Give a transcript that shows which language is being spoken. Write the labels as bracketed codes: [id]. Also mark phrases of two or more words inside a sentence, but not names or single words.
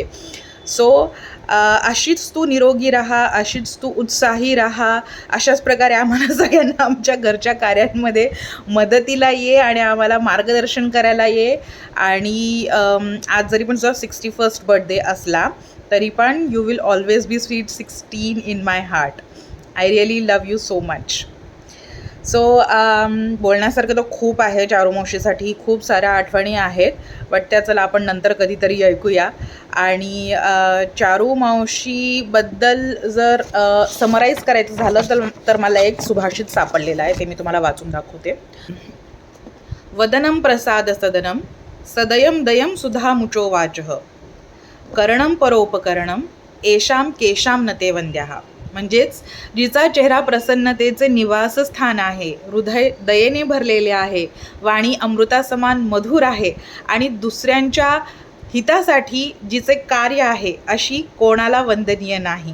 [mr] सो अशीच तू निरोगी राहा, अशीच तू उत्साही राहा. अशाच प्रकारे आम्हाला सगळ्यांना आमच्या घरच्या कार्यांमध्ये मदतीला ये आणि आम्हाला मार्गदर्शन करायला ये. आणि आज जरी पण तुझा 61st बर्थडे असला तरी पण [en] you will always be sweet 16 in my heart. I really love you so much. [mr] सो बोलण्यासारखं तर खूप आहे चारू मावशीसाठी, खूप साऱ्या आठवणी आहेत, बट त्या चला आपण नंतर कधीतरी ऐकूया. आणि चारू मावशीबद्दल जर समराईज करायचं झालं तर मला एक सुभाषित सापडलेलं आहे, ते मी तुम्हाला वाचून दाखवते. [sa] वदनं प्रसाद सदनं सदयं दयं सुधा मुचो वाचः करणं परोपकरणं येषां केषां न ते वंद्याः. [mr] म्हणजेच जिचा चेहरा प्रसन्नतेचे निवासस्थान आहे, हृदय दयेने भरलेले आहे, वाणी अमृतासमान मधुर आहे आणि दुसऱ्यांच्या हितासाठी जिचे कार्य आहे अशी कोणाला वंदनीय नाही.